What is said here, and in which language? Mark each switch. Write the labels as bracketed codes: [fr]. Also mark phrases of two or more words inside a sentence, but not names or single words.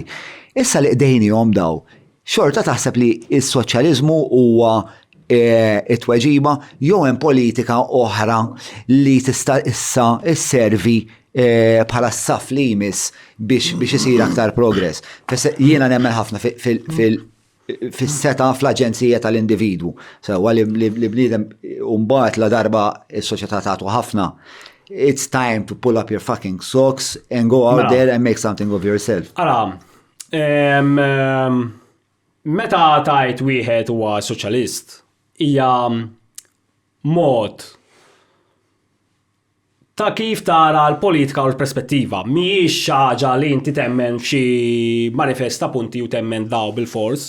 [mt] Issa li qdejnihom daw, xorta taħseb li s-soċjaliżmu huwa it-tweġiba jew hemm politika oħra li tista' issa sservi bħala s-saf li jmiss biex isir aktar progress. Jiena nemmen ħafna fis-seta fl-aġenzija tal-individwu. Sewwa li bniedem mbagħad la darba s-soċjetà tagħtu ħafna. [en] It's time to pull up your fucking socks and go out there and make something of yourself. [mt] Meta tajt wieħed huwa soċjalist hija mod ta' kif tara l-politika u l-perspettiva. Mhijiex ħaġa li inti temmen f'xi manifesta punti u temmen daw bil-fors.